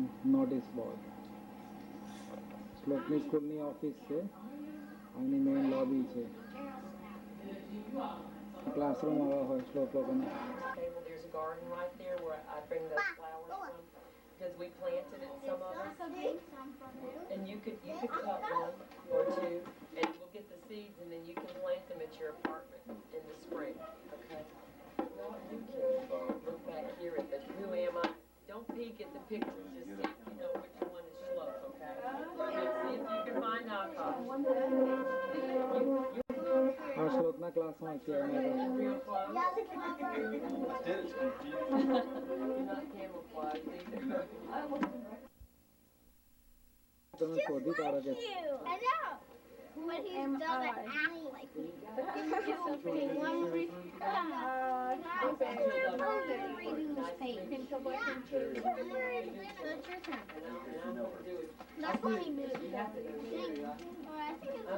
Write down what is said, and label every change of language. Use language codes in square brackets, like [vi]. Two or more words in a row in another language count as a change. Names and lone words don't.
[en] notice board [gu] શ્લોકની સ્કૂલની ઓફિસ છે આની [en] main lobby [gu] છે ક્લાસરૂમ આવા હોય શ્લોક લોકોને [en] There's a garden right there where I bring those flowers from because we planted it some of us and you could cut one or two and we'll get the seeds and then you can plant them at your apartment in the spring. Okay. No, you can look back here at the who am I. Don't peek at the pictures, just see if you know which one is Shlok, okay? See if you can find knockoffs. [gu] આ શ્લોકના ક્લાસમાં છે [en] Real close. You're not camouflaged either. [gu] તમે શોધી કાઢો કે [en] I know. But he doesn't act like me. Reading this page. That's funny movie. I think it's